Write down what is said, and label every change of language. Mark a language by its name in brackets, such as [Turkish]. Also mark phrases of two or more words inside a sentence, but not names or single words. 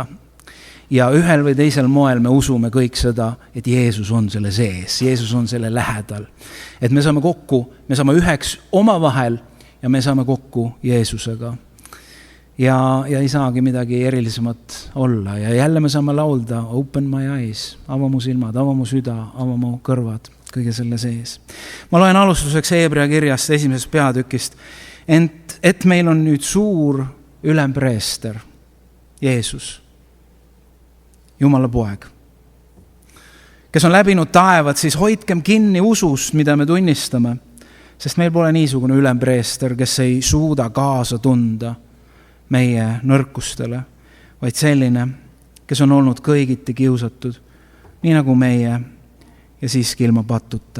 [Estonian] Ja ühel või teisel moel me usume kõik seda, et Jeesus on selle sees, Jeesus on selle lähedal. Et me saame kokku, me saame üheks omavahel ja me saame kokku Jeesusega. Ja ei saagi midagi erilisemat olla. Ja jälle me saame laulda [English] Open my eyes, [Estonian] ava mu silmad, ava mu süda, ava mu kõrvad, kõige selle sees. Ma loen alustuseks Hebrea kirjast 1. peatükist, et meil on nüüd suur ülempreester, Jeesus, Jumala poeg, kes on läbinud taevad, siis hoidkem kinni usust, mida me tunnistame, sest meil pole niisugune ülempreester, kes ei suuda kaasa tunda meie nõrkustele, vaid selline, kes on olnud kõigiti kiusatud, nii nagu meie ja siiski ilma patuta.